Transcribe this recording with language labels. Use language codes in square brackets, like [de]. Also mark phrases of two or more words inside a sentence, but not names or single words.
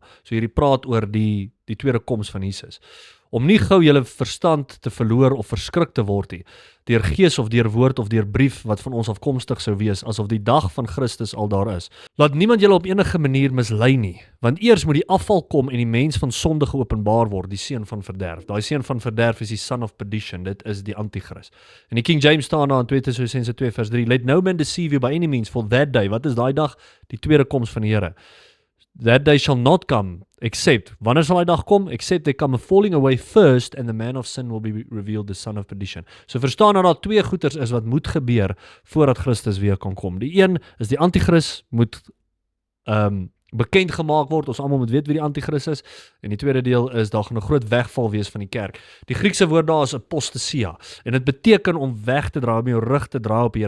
[af] So hierdie praat oor die tweede koms van Jesus. Om nie gou julle verstand te verloor of verskrik te word nie, deur gees of deur woord of deur brief wat van ons afkomstig sou wees, asof die dag van Christus al daar is. Laat niemand julle op enige manier mislei nie, want eers moet die afval kom en die mens van sonde geopenbaar word, die seun van verderf. Daai seun van verderf is die [en] son of perdition, [af] dit is die antichrist. En die King James staan daar in 2 Tessalonisense 2 vers 3, [en] let no man deceive you by any means, for that day, [af] wat is daai dag? Die tweede koms van die Here. [en] That day shall not come, except, [af] wanneer sal die dag kom? [en] Except they come a falling away first, and the man of sin will be revealed, the son of perdition. [af] So verstaan dat daar twee goeters is wat moet gebeur, voordat Christus weer kan kom. Die een is die antichrist, moet bekend gemaak word, ons almal moet weet wie die antichrist is, en die tweede deel is, daar gaan 'n groot wegval wees van die kerk. Die Griekse woord daar is apostasia, en dit beteken om weg te draai, om jou rug te draai op die Here.